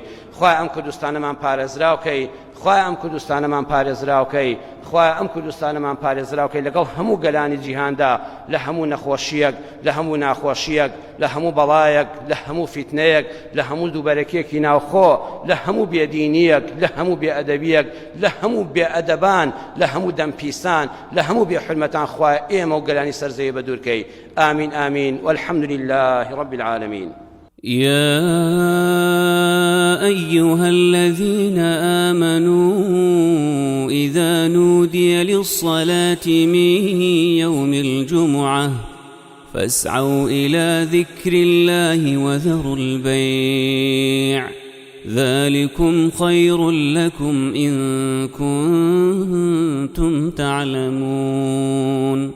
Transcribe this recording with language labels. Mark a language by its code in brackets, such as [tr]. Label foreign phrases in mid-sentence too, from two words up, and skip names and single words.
[ckb] خوا ئەم کوردستانەمان پارێزراوکەی، خوا ئەم کوردستانەمان پارێزراوکەی، خوا ئەم کوردستانەمان پارێزراوکەی لەگەڵ هەموو گەلانی جیهاندا، لە هەموو نەخۆشیەک، لە هەموو ناخۆشیەک، لە هەموو بەڵایەک، لە هەموو فیتنەیەک، لە هەموو دووبەرەکیەکی ناوخۆ، لە هەموو بێدینیەک، لە هەموو بێئەدەبیەک، لە هەموو بێئەدەبان، لە هەموو دەمپیسان، لە هەموو بێحورمەتان خوا ئێمە و گەلانی سەرزەویە بەدوورکەی. [ar] آمین آمین والحمد لله رب العالمين. يا أيها الذين آمنوا إذا نودي للصلاة من يوم الجمعة فاسعوا إلى ذكر الله وذروا البيع ذلكم خير لكم إن كنتم تعلمون.